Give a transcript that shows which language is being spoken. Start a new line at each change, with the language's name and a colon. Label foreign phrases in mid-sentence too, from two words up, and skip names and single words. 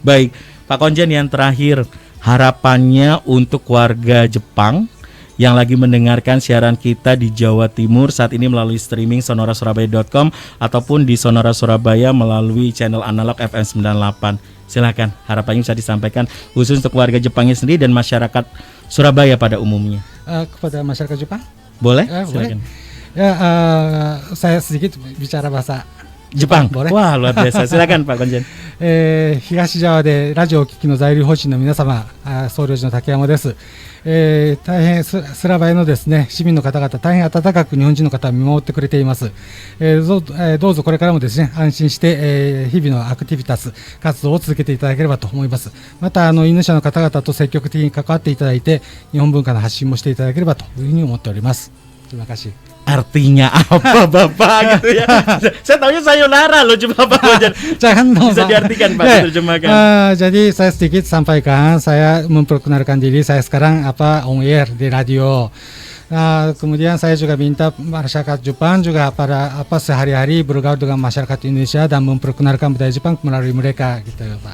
Indonesian: Baik, Pak Konjen yang terakhir harapannya untuk warga Jepang yang lagi mendengarkan siaran kita di Jawa Timur saat ini melalui streaming sonorasurabaya.com ataupun di Sonora Surabaya melalui channel analog FM 98. Silakan, harapannya bisa disampaikan khusus untuk warga Jepangnya sendiri dan masyarakat Surabaya pada umumnya. Kepada masyarakat Jepang? Boleh? Boleh. Silakan. Ya, saya sedikit bicara bahasa Jepang. Boleh? Wah, luar biasa. Silakan Pak Konjen.
Japanese: 東ジャワでラジオをお聞きの在留邦人の皆様、総領事の竹山です。大変スラバヤのですね市民の方々、大変温かく日本人の方を見守ってくれています。どうぞこれからもですね安心して、日々のアクティビタス活動を続けていただければと思います。またインドネシアの方々と積極的に関わっていただいて日本文化の発信もしていただければというふうに思っております。
Indonesian: Terima kasih. Artinya apa Bapak gitu ya? Saya tahunya sayonara loh cuma Pak Konjen. Jangan bisa diartikan Pak, diterjemahkan. Jadi saya sedikit sampaikan, saya memperkenalkan diri, saya sekarang
English: on air
Indonesian: di radio. Kemudian saya juga minta masyarakat Jepang juga pada sehari-hari bergaul dengan masyarakat Indonesia dan memperkenalkan budaya Jepang melalui mereka gitu Pak.